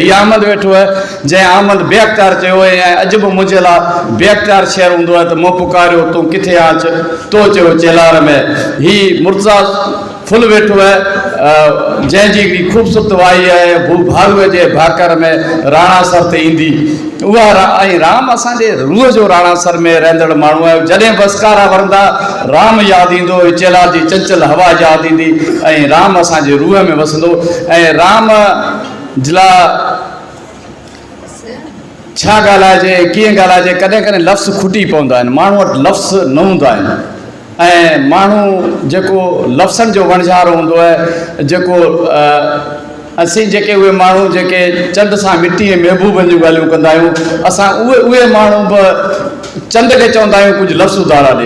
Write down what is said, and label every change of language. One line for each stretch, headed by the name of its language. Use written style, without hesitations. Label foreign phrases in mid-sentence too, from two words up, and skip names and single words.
Sindhi: हीअ अहमद वेठो आहे, जंहिं अहमद बेअख़्तियार चयो ऐं अॼु बि मुंहिंजे लाइ बेअख़्तियार शहर हूंदो आहे त मूं पुकारियो तूं किथे अच, तो चयो चेलार में। हीअ मुर्ज़ा फुल वेठो आहे, जंहिंजी हिकिड़ी ख़ूबसूरत वाई आहे भू भारूअ जे भाकर में राणासर ते ईंदी। उहा ऐं राम असांजे रूह जो राणासर में रहंदड़ माण्हू आहे। जॾहिं बसकारा वरंदा राम यादि ईंदो, चेला जी चंचल हवा यादि ईंदी, ऐं राम असांजे रूह में वसंदो। ऐं राम जे लाइ छा ॻाल्हाइजे, कीअं ॻाल्हाइजे? कॾहिं कॾहिं लफ़्ज़ खुटी पवंदा आहिनि, माण्हू वटि लफ़्ज़ न हूंदा आहिनि। ऐं माण्हू जेको लफ़्ज़नि जो वणझार हूंदो आहे, जेको असीं जेके उहे माण्हू जेके चंड सां मिटी ऐं महबूबनि जूं ॻाल्हियूं कंदा आहियूं, असां उहे माण्हू बि चंड खे चवंदा आहियूं कुझु लफ़्ज़ उधारा ॾे।